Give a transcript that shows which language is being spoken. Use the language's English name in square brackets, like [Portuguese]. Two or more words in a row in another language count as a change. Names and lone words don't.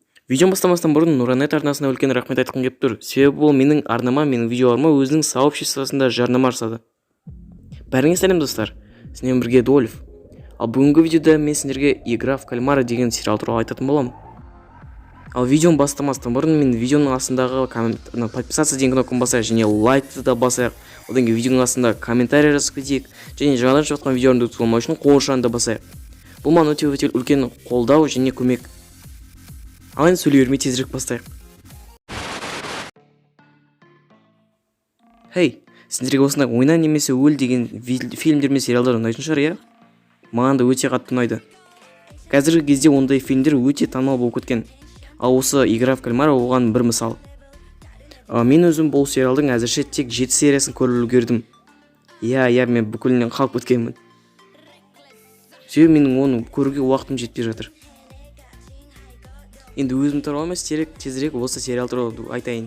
[Kazakh] Видео бастамастан бұрын Нуранет арнасына үлкен рахмет айтқым келіп тұр. Себебі ол менің арнама, менің видеоларыма өзінің сообществосында жарнама жасады. Бәріңе сәлем достар. Сіздермен бірге Дольф. Ал бүгінгі видеода мен сіздерге [Russian] Игра в кальмара [Kazakh] деген сериал туралы айтатын боламын. Ал видеоны бастамастан бұрын мен видеоның астындағы подписаться деген кнопканы басайық және лайкты да басайық. Одан кейін видеоның астында комментарий жазып кетейік және жаңадан шығып жатқан видеоларды ұтып алмау үшін қоңырауды да басайық. Бұл маған өте үлкен қолдау және көмек. Ал енді сөйлей бермей тезірек бастайық. Хей, сендерге осындай ойна немесе өл деген фильмдер мен сериалдар ұнайтын шығар, иә? Маған да өте қатты ұнайды. Қазіргі кезде ондай фильмдер өте танымал болып кеткен. Ал осы [Russian] Игра в кальмара [Kazakh] оған бір мысал. Мен өзім бұл сериалдың әзірше тек 7 сериясын көріп үлгердім. Иә, мен бүкілінен қалып өткенмін. Себебі менің оны көруге уақытым жетпей жатыр. Енді өзім туралы емес, тезірек осы сериал туралы айтайын.